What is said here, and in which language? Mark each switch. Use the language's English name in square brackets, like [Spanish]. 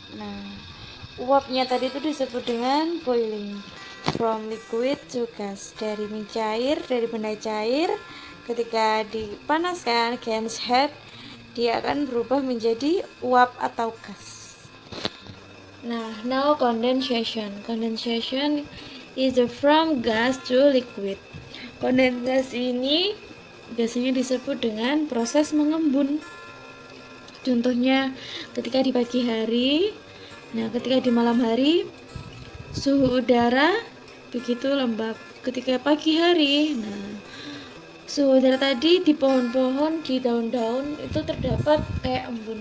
[Indonesian] Nah, uapnya tadi itu disebut dengan boiling. [English] From liquid to gas, [Indonesian] dari mencair, dari benda cair, ketika dipanaskan gas head, dia akan berubah menjadi uap atau gas. [English] Nah, now condensation. Condensation is from gas to liquid. [Indonesian] Kondensasi ini biasanya disebut dengan proses mengembun. Contohnya ketika di pagi hari, nah ketika di malam hari suhu udara begitu lembab. Ketika pagi hari, nah suhu udara tadi di pohon-pohon, di daun-daun itu terdapat kayak embun.